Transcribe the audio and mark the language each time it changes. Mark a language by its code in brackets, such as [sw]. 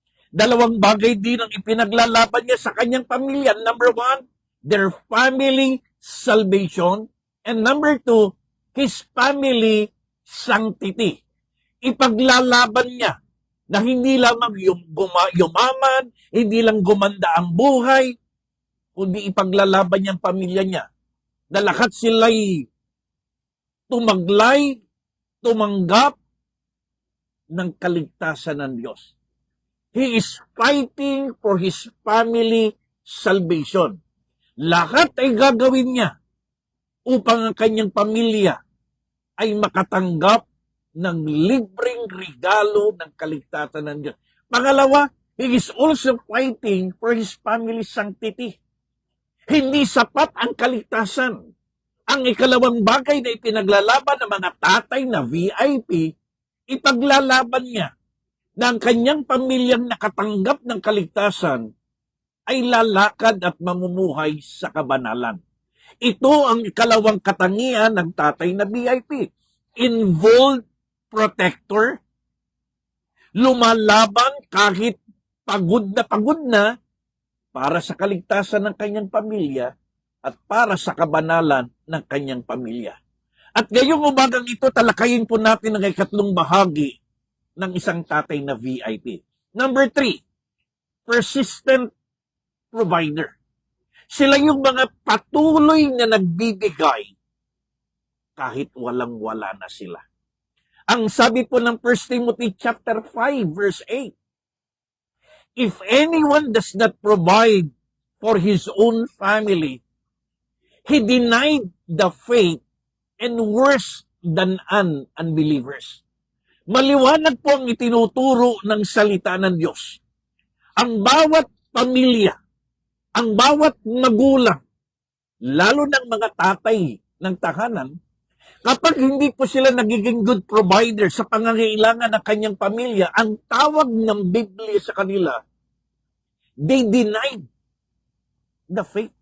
[tl] Dalawang bagay din ang ipinaglalaban niya sa kanyang pamilya. [en] Number one, their family salvation. And number two, his family sanctity. [tl] Ipaglalaban niya na hindi lamang yumaman, hindi lang gumanda ang buhay, kundi ipaglalaban niya ang pamilya niya. Na lahat sila'y tumanggap ng kaligtasan ng Diyos. [en] He is fighting for his family salvation. [tl] Lahat ay gagawin niya upang ang kanyang pamilya ay makatanggap ng libreng regalo ng kaligtasan ng Diyos. Pangalawa, [en] he is also fighting for his family sanctity. [tl] Hindi sapat ang kaligtasan. Ang ikalawang bagay na ipinaglalaban ng mga tatay na VIP, ipaglalaban niya na ang kanyang pamilyang nakatanggap ng kaligtasan ay lalakad at mamumuhay sa kabanalan. Ito ang ikalawang katangian ng tatay na VIP. [en] Involved protector, [tl] lumalaban kahit pagod na para sa kaligtasan ng kanyang pamilya at para sa kabanalan ng kanyang pamilya. At ngayong umagang ito, talakayin po natin ang ikatlong bahagi ng isang tatay na VIP. [en] Number three, persistent provider. [tl] Sila yung mga patuloy na nagbibigay kahit walang-wala na sila. Ang sabi po ng [en] 1 Timothy chapter 5 verse 8, if anyone does not provide for his own family, he denied the faith and worse than unbelievers. [tl] Maliwanag po ang itinuturo ng salita ng Diyos. Ang bawat pamilya, ang bawat magulang, lalo ng mga tatay ng tahanan, kapag hindi po sila nagiging [en] good provider [tl] sa pangangailangan ng kanyang pamilya, ang tawag ng Biblia sa kanila, [en] they denied the faith.